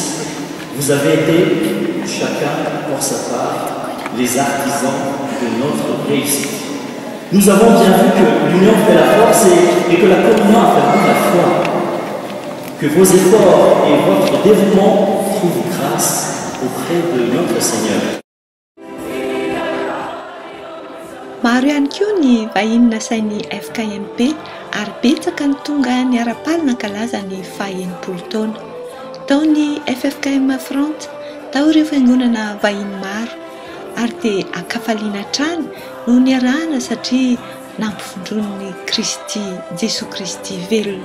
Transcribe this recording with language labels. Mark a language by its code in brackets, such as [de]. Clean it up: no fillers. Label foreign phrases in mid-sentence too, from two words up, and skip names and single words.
[fr] Vous avez été, chacun pour sa part, les artisans de notre réussite. Nous avons bien vu que l'union fait la force et que la communion affermit la foi. Que vos efforts et votre dévouement trouvent grâce auprès de notre Seigneur. [mg] Maro ihany koa ny vahiny nasain'ny FKMP ary betsaka ny tonga niara-palina kalaza ny faha-80 taona. Tao ny FFKM France tao ireo fiangonana vahiny maro ary dia akafaliana trany no niarahana satria nampifondron'ny Kristy Jesoa Kristy velona.